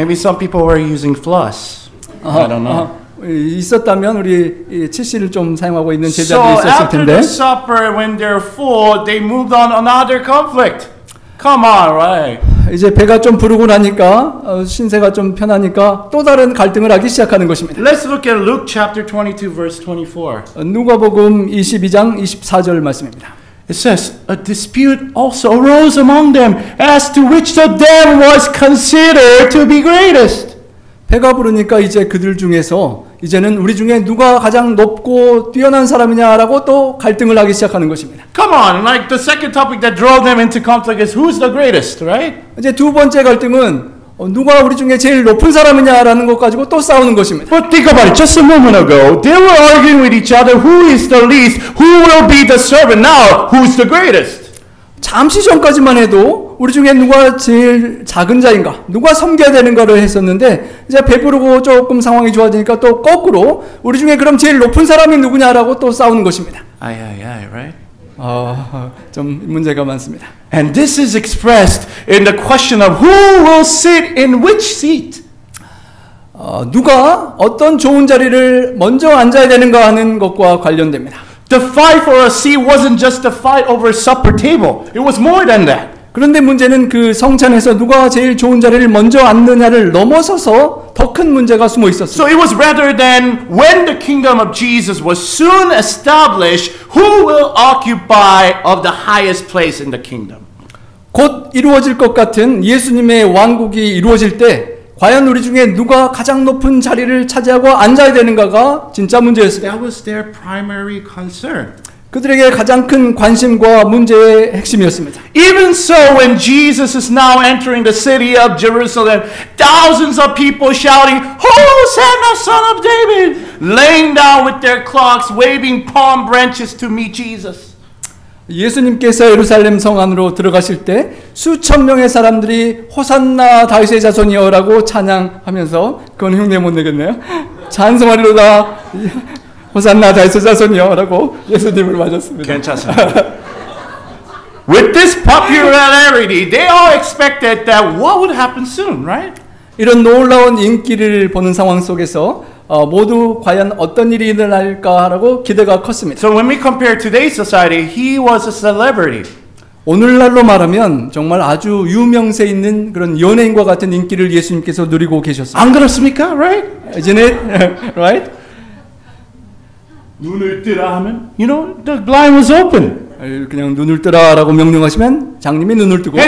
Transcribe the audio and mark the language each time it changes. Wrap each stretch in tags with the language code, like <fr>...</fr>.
<en>Maybe some people were using floss. I don't know.</en> <ko>있었다면 우리 치실을 좀 사용하고 있는</ko> <en>So</en> <ko>제자들이 있었을</ko> <en>after</en> <ko>텐데</ko> <en>the supper, when they're full, they moved on another conflict. Come on, right?</en> <ko>이제 배가 좀 부르고 나니까 신세가 좀 편하니까 또 다른 갈등을 하기 시작하는 것입니다.</ko> <en>Let's look at Luke chapter 22 verse 24.</en> <ko>누가복음 22장 24절 말씀입니다.</ko> <en>It says, a dispute also arose among them as to which of them was considered to be greatest.</en> <ko>배가 부르니까 이제 그들 중에서 이제는 우리 중에 누가 가장 높고 뛰어난 사람이냐라고 또 갈등을 하기 시작하는 것입니다.</ko> <en>Come on, like the second topic that drove them into conflict is who's the greatest, right?</en> <ko>이제 두 번째 갈등은 누가 우리 중에 제일 높은 사람이냐라는 것 가지고 또 싸우는 것입니다.</ko> <en>But think about it. Just a moment ago, they were arguing with each other who is the least, who will be the servant. Now, who's the greatest?</en> <ko>잠시 전까지만 해도 우리 중에 누가 제일 작은 자인가, 누가 섬겨야 되는가를 했었는데 이제 배부르고 조금 상황이 좋아지니까 또 거꾸로 우리 중에 그럼 제일 높은 사람이 누구냐라고 또 싸우는 것입니다.</ko> <en>Aye, right?</en> <ko>좀 문제가 많습니다.</ko> <en>And this is expressed in the question of who will sit in which seat.</en> <ko>누가 어떤 좋은 자리를 먼저 앉아야 되는가 하는 것과 관련됩니다.</ko> <en>The fight for a seat wasn't just a fight over a supper table. It was more than that.</en> <ko>그런데 문제는 그 성찬에서 누가 제일 좋은 자리를 먼저 앉느냐를 넘어서서 더 큰 문제가 숨어 있었어요.</ko> <en>So it was rather than when the kingdom of Jesus was soon established, who will occupy of the highest place in the kingdom.</en> <ko>곧 이루어질 것 같은 예수님의 왕국이 이루어질 때 과연 우리 중에 누가 가장 높은 자리를 차지하고 앉아야 되는가가 진짜 문제였습니다.</ko> <en>That was their primary concern.</en> <ko>그들에게 가장 큰 관심과 문제의 핵심이었습니다.</ko> <en>Even so, when Jesus is now entering the city of Jerusalem, thousands of people shouting, Hosanna, son of David, laying down with their cloaks, waving palm branches to meet Jesus.</en> <ko>예수님께서 예루살렘 성 안으로 들어가실 때 수천 명의 사람들이 호산나 다윗의 자손이여라고 찬양하면서, 그건 흉내 못 내겠네요. 찬송하리로다 호산나 다윗의 자손이여라고 예수님을 맞았습니다. 괜찮습니다.</ko> <en>With this popularity, they all expected that what would happen soon, right?</en> <ko>이런 놀라운 인기를 보는 상황 속에서 모두 과연 어떤 일이 일어날까라고 기대가 컸습니다.</ko> <en>So when we compare today's society, he was a celebrity.</en> <ko>오늘날로 말하면 정말 아주 유명세 있는 그런 연예인과 같은 인기를 예수님께서 누리고 계셨습니다. 안 그렇습니까?</ko> <en>Right? Isn't it? Right?</en> <ko>눈을 뜨라 하면,</ko> <en>you know, the blind was open.</en> <ko>그냥 눈을 뜨라라고 명령하시면 장님이 눈을 뜨고,</ko>